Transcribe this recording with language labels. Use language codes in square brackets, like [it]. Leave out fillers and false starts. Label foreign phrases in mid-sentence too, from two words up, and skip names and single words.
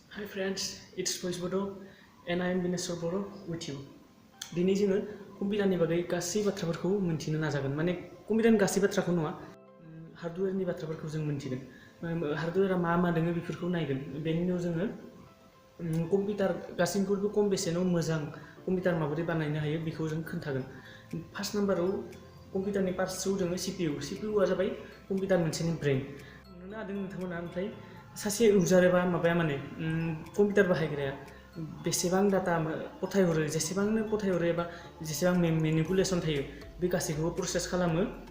[en] Hi friends, it's VoiceBodo and I am Boro with you. [brx] दिनै जोङो कम्पिउटारनि बागै गासै बाथ्राफोरखौ मिन्थिनो नाजागोन माने कम्पिउटारनि गासै बाथ्राखौ नङा हार्डवेयरनि बाथ्राफोरखौ जों मिन्थिगोन हार्डवेयरा मा दोङो बेफोरखौ नायगोन बेनि उनाव जोङो कम्पिउटार गासैनिख्रुइबो खम बेसेनाव मोजां कम्पिउटार माबोरै बानायनो हायो बेखौ जों खोन्थागोन फार्स्ट नाम्बाराव कम्पिउटारनि पार्ट्सआव दोङो CPUआ जाबाय कम्पिउटार मोनसेनि ब्रेन नुनो हादों नोंथांमोना ओमफ्राय सासे इउजार एबा माबाया माने कम्पिउटार बाहायग्राया बेसेबां डाटा पठायहरो जेसेबांनो पठायहरो एबा जेसेबां मेनिपुलेसन थायो बे गासैखौबो प्रसेस खालामो